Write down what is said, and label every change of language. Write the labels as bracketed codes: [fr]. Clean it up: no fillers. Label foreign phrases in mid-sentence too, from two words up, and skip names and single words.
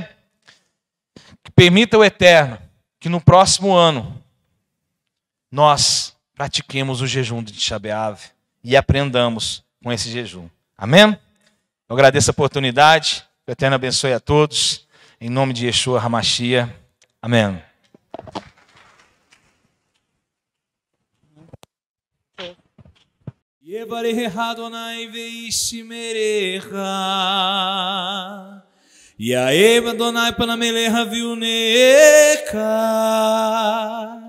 [pt] Que permita o Eterno que no próximo ano nós pratiquemos o jejum de Tisha B'Av e aprendamos com esse jejum. Amém? Eu agradeço a oportunidade. Que o Eterno abençoe a todos. Em nome de [he] ישוע המשיח. [pt] Amém. [he] יברכך אדוני וישמרך. יאר אדוני פניו אליך ויחנך.